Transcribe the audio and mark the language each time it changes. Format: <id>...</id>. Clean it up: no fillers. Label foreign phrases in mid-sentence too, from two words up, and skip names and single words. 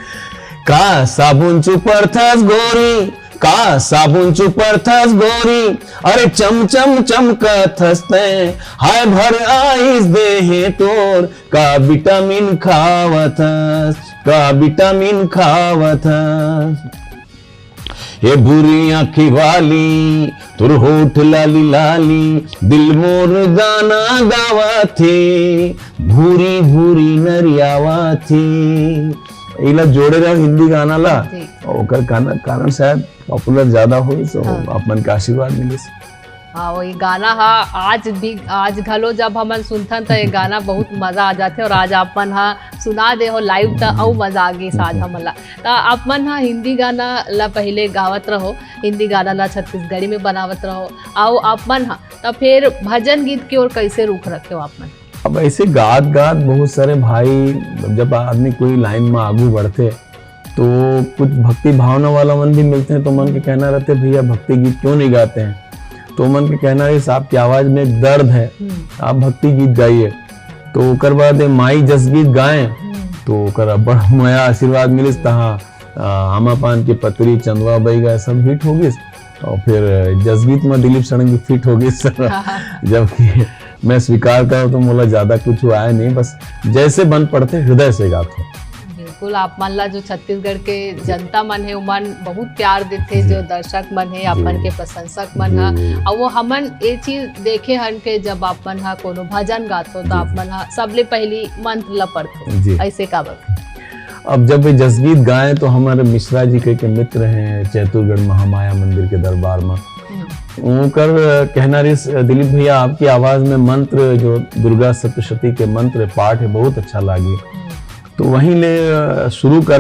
<hne>का साबुन चुपरथस गोरी, का साबुन चुपरथस गोरी, अरे चम चम चमकथस ते, हाय भर आइस देहे तोर, का विटामिन खावथस, का विटामिन खावथस। ये बुरी आँखी वाली तुर होठ लाली लाली, दिल मोर गाना गावा थे, भूरी भूरी नरियावा थी। इला जोड़े रहो हिंदी गाना ला और कारण शायद पॉपुलर ज्यादा हो तो अपन का आशीर्वाद मिले। हाँ वही गाना आज घलो जब हमन सुनथन तो ये गाना बहुत मजा आ जाते और आज अपन सुना दे हो लाइव तो और मजा आ गई आज हमला। तो अपन हिंदी गाना ला पहले गावत रहो, हिंदी गाना ला छत्तीसगढ़ी में बनावत रहो और अपन तो फिर भजन गीत की ओर कैसे रुख रखे हो अपन? अब ऐसे गात गात बहुत सारे भाई जब आदमी कोई लाइन में आगू बढ़ते तो कुछ भक्ति भावना वाला मन भी मिलते हैं तो मन के कहना रहते भैया भक्ति गीत क्यों नहीं गाते हैं, तो मन के कहना है आपकी आवाज में एक दर्द है आप भक्ति गीत गाइए। तो ओकर बाद माई जस गीत गाएं तो ओकर बड़ा मोया आशीर्वाद मिलिस। तहाँ आमा पान की पतरी चंदवा बई गए सब हिट हो गई और फिर जस गीत में दिलीप सड़ंगी फिट हो गई। जबकि मैं स्वीकार करूँ तो मोला ज्यादा कुछ आया नहीं, बस जैसे बन पड़ते हृदय से गाता हूँ। बिल्कुल आप मन ला जो छत्तीसगढ़ के जनता मन है मन बहुत प्यार देते, जो दर्शक मन है अपन के प्रशंसक मन है और वो हमन ये चीज देखे हन के जब अपन कोनो भजन गातो तो अपन सबले पहली मंत्र ला पढ़तो ऐसे का बात। अब जब वे जसगीत गाएं तो हमारे मिश्रा जी के मित्र हैं चैतुरगढ़ महामाया मंदिर के दरबार में, उनकर कहना रही दिलीप भैया आपकी आवाज में मंत्र जो दुर्गा सप्तशती के मंत्र पाठ है बहुत अच्छा लगी, तो वहीं ले शुरू करें।</hne>